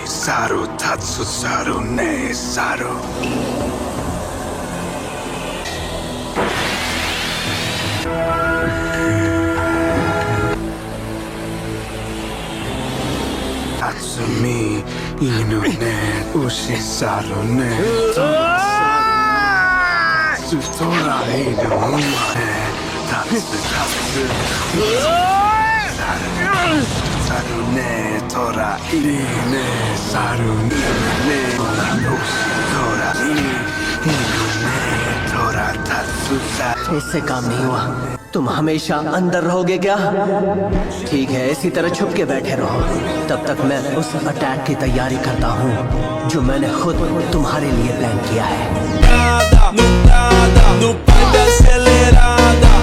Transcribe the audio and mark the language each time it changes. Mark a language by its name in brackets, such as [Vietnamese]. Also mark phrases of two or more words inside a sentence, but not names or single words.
[Japanese] サル タツ サル ネ サル. タツミ イヌ ネ ウシ サル ネストラ イヌ ネ タツ タツ サル ネ トラ ネ サル ネ ウシ トラ イヌ ネ トラ タツ サル. [Hindi] इससे काम नहीं हुआ। तुम हमेशा अंदर रहोगे क्या? ठीक है, इसी तरह छुप के बैठे रहो। तब तक मैं उस अटैक की तैयारी करता हूँ जो मैंने खुद तुम्हारे लिए प्लान किया है।